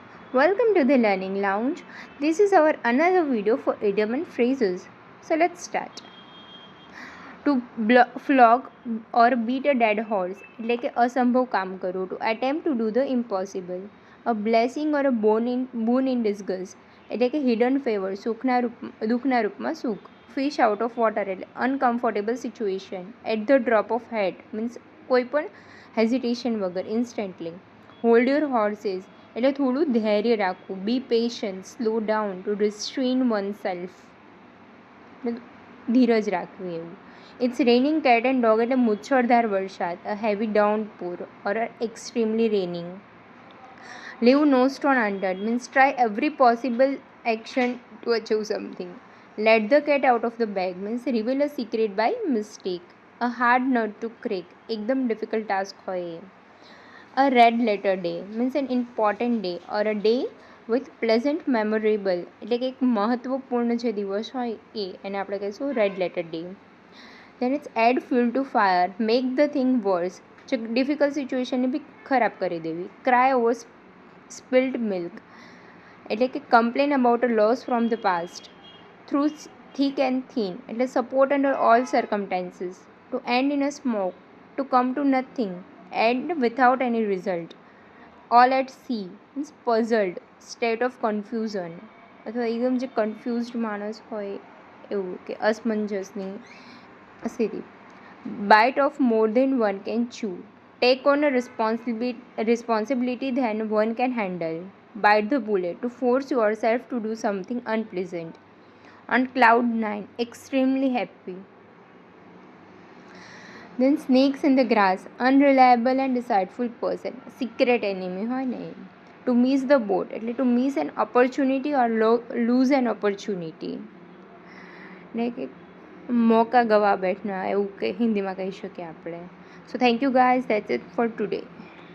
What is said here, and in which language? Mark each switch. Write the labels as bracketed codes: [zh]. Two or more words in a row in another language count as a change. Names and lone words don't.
[en] Welcome to the Learning Lounge. This is our another video for idiom and phrases. So let's start. To flog or beat a dead horse [gu] એટલે કે અસંભવ કામ કરવું. [en] To attempt to do the impossible. A blessing or a boon in disguise [gu] એટલે કે [en] hidden favor, [gu] દુઃખના રૂપમાં સુખ. [en] Fish out of water એટલે uncomfortable situation. At the drop of hat means [gu] કોઈ પણ હેઝિટેશન વગર [en] instantly. Hold your horses [gu] એટલે થોડું ધૈર્ય રાખવું. [en] Be patient, slow down, to restrain oneself [gu] ધીરજ રાખવી એવું. [en] It's raining cat and dog [gu] એટલે મુછળધાર વરસાદ. [en] A heavy downpour or extremely raining. Leave no stone unturned means try every possible action to achieve something. Let the cat out of the bag means reveal a secret by mistake. A hard nut to crack એકદમ difficult task [gu] હોય એ. [en] A red letter day means an important day or a day with pleasant memorable [gu] એટલે કે એક મહત્વપૂર્ણ જે દિવસ હોય એને આપણે કહીશું [en] red letter day. Then it's add fuel to fire, make the thing worse [gu] જે ડિફિકલ્ટ સિચ્યુએશનને બી ખરાબ કરી દેવી. [en] Cry over spilled milk [gu] એટલે કે [en] complain about a loss from the past. Through thick and thin એટલે support under all circumstances. To end in a smoke, to come to nothing, end without any result. All at sea means puzzled, state of confusion [gu] અથવા એકદમ જે કન્ફ્યુઝડ માણસ હોય એવું કે અસમંજસની સ્થિતિ. [en] Bite of more than one can chew. Take on a responsibility than one can handle. Bite the bullet, to force yourself to do something unpleasant. On cloud 9, extremely happy. Then snakes in the grass, unreliable and deceitful person, secret enemy [gu] હોય ને. [en] To miss the boat એટલે to miss an opportunity or lose an opportunity [gu] ને કે [hi] मौका गँवा बैठना [gu] એવું કે હિન્દીમાં કહી શકીએ આપણે. [en] So thank you guys, that's it for today.